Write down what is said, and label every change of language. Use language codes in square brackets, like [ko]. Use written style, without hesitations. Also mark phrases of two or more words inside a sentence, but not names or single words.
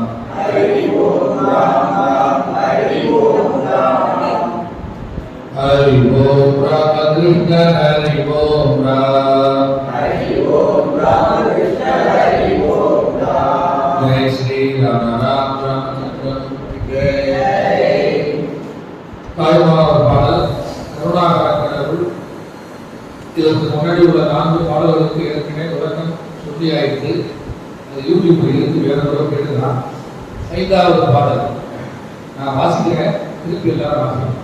[hi] हरि ओम राम राम हरि ओम राम हरि ओम राम कृष्ण हरि ओम राम हरि ओम राम कृष्ण हरि ओम राम जय श्री राम राम रामचन्द्र जय [ta] தாய்மானவர் பாடல் கருணாகரன் கடவுள். இதற்கு முன்னாடி உள்ள 4 பாடல்களுக்கு ஏற்கனவே விளக்கம் சொல்லியாயிருக்கு. அது யூடியூப்ல இருந்து வேற ஒரு கேட்டுதான். 5வது பாடல் நான் வாசிக்கிறேன், திருப்பி எல்லாரும் வாசிக்கிறேன்.